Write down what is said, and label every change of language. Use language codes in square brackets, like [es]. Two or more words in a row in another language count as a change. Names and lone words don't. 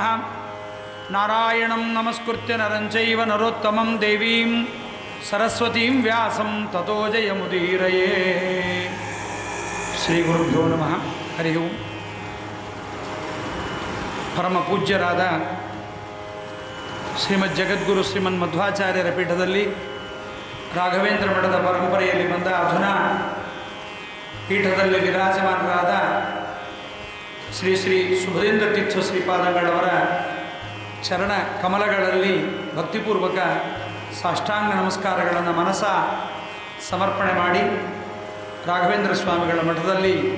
[sa] ನಾರಾಯಣಂ ನಮಸ್ಕೃತ್ಯ ನರಂಚೈವ ನರೋತ್ತಮಂ ದೇವೀಂ ಸರಸ್ವತೀಂ ವ್ಯಾಸಂ ತತೋ ಜಯಮುದೀರಯೇ. ಶ್ರೀ ಗುರುಭ್ಯೋ ನಮಃ. ಹರಿ ಓಂ. [kn] ಪರಮ ಪೂಜ್ಯರಾದ ಶ್ರೀಮದ್ ಜಗದ್ಗುರು ಶ್ರೀಮನ್ ಮಧ್ವಾಚಾರ್ಯರ ಪೀಠದಲ್ಲಿ ರಾಘವೇಂದ್ರ ಮಠದ ಪರಂಪರೆಯಲ್ಲಿ ಬಂದ ಅಧುನಾ ಪೀಠದಲ್ಲಿ ವಿರಾಜಮಾನರಾದ ಶ್ರೀ ಶ್ರೀ ಸುಭದೇಂದ್ರ ತೀರ್ಥ ಶ್ರೀಪಾದಂಗಳವರ ಚರಣ ಕಮಲಗಳಲ್ಲಿ ಭಕ್ತಿಪೂರ್ವಕ ಸಾಷ್ಟಾಂಗ ನಮಸ್ಕಾರಗಳನ್ನು ಮನಸ ಸಮರ್ಪಣೆ ಮಾಡಿ ರಾಘವೇಂದ್ರ ಸ್ವಾಮಿಗಳ ಮಠದಲ್ಲಿ